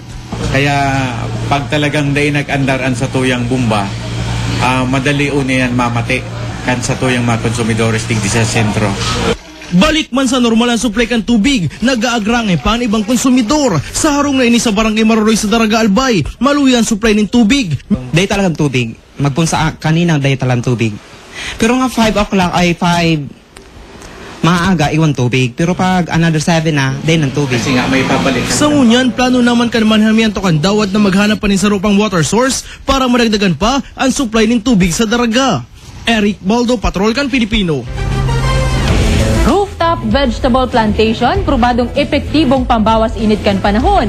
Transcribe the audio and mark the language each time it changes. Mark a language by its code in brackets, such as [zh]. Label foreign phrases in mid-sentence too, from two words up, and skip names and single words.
[bik] Kaya pag talagang day nag-andaran sa tuyang bumba, madali uniyan mamati kan sa tuyang mga konsumidores digdi sa sentro. Balik man sa normal ang supply kan tubig, nag-aagrang pa ang ibang konsumidor. Sa harong na ini sa Barangay Maruroy sa Daraga Albay, maluyan supply ng tubig. Day talagang tubig. Magpunsa kanina day talagang tubig. Pero nga 5 o'clock ay 5 maaga iwan tubig. Pero pag another 7 na, day ng tubig. [tl] Kasi nga may pabalik. [bik] Sa ngunyan, plano naman kan manhamiento kan dawat na maghanap pa ni sa rupang water source para maragdagan pa ang supply ng tubig sa Daraga. Eric Baldo, Patrol kan Pilipino. [en] Rooftop vegetable plantation, [bik] probadong epektibong pambawas init kan panahon.